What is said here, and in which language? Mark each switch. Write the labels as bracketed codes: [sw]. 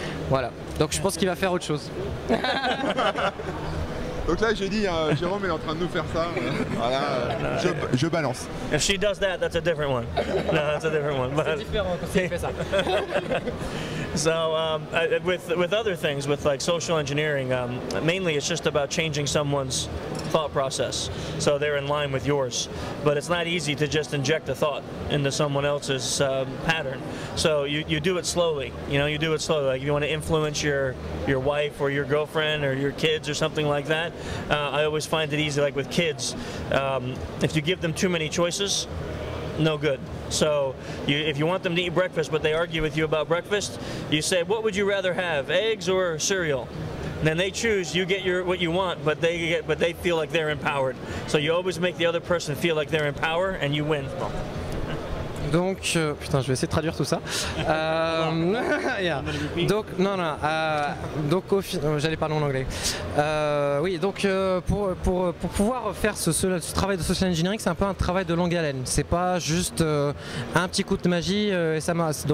[fr] Voilà, donc je pense qu'il va faire autre chose. Donc là j'ai dit, Jérôme est en train de nous faire ça, voilà, je balance. [en] If she does that, that's a different one. No, that's a different one. [fr] C'est différent quand il fait ça. [en] So with other things, with like social engineering, mainly it's just about changing someone's thought process so they're in line with yours. But it's not easy to just inject a thought into someone else's pattern. So you do it slowly. You know, you do it slowly. Like if you want to influence your wife or your girlfriend or your kids or something like that, I always find it easy. Like with kids, if you give them too many choices, no good. So if you want them to eat breakfast but they argue with you about breakfast, you say, what would you rather have, eggs or cereal? And then they choose, you get what you want, but they feel like they're empowered. So you always make the other person feel like they're in power and you win. [fr] Donc, putain, je vais essayer de traduire tout ça. Yeah. Donc, donc j'allais parler en anglais. Oui, donc pour pouvoir faire ce travail de social engineering, c'est un peu un travail de longue haleine. C'est pas juste un petit coup de magie et ça marche.